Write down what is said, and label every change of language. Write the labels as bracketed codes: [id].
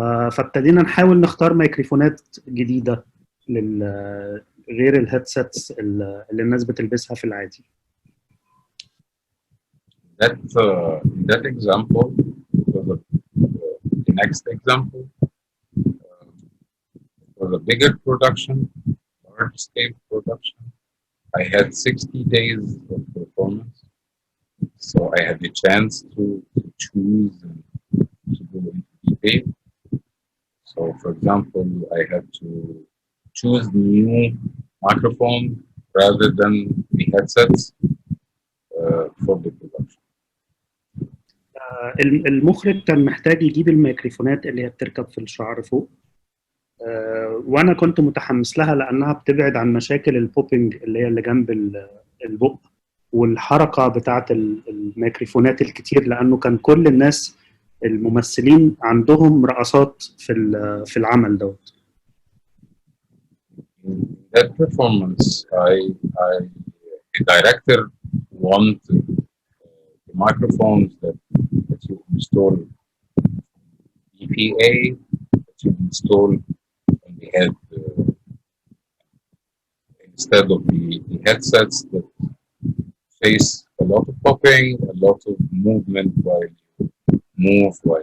[ar] فابتدينا نحاول نختار ميكروفونات جديده غير الهيدسيتس اللي الناس بتلبسها في العادي. [en] that example, the next example was a bigger production, large scale production. I had 60 days of performance, so I had the chance to choose and to go into detail. So, for example, I had to choose new microphone rather than the headsets for the production. [ar] المخرج كان محتاج يجيب الميكروفونات اللي هي بتركب في الشعر فوق، وانا كنت متحمس لها لانها بتبعد عن مشاكل البوبينج اللي هي اللي جنب البق والحركه بتاعه الميكروفونات الكتير، لانه كان كل الناس الممثلين عندهم رقصات في العمل دوت. [en] That performance, the director wanted the microphones that you install EPA, that you install on the head instead of the headsets that face a lot of popping, a lot of movement while you move.